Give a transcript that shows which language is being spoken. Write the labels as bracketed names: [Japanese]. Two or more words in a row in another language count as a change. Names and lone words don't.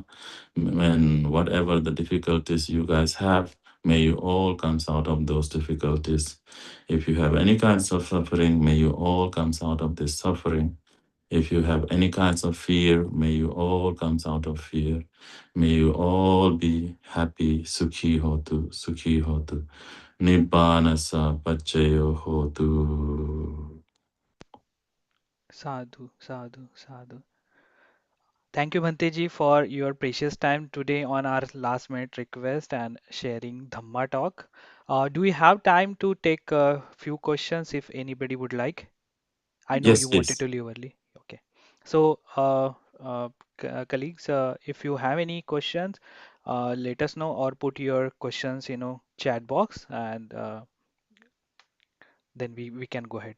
[English] When whatever the difficulties you guys have, may you all comes out of those difficulties. If you have any kinds of suffering, may you all comes out of this suffering. If you have any kinds of fear, may you all comes out of fear. May you all be happy. [Pali] Sukhi hotu, sukhi hotu. Nibbana sa paccaya hotu. Sadhu, sadhu, sadhu. [English] Thank you, Bhante ji, for your precious time today on our last minute request and sharing Dhamma talk. Do we have time to take a few questions if anybody would like? I know Yes, you wanted please. to leave early. Okay. So, colleagues, if you have any questions, let us know or put your questions, chat box, and then we can go ahead.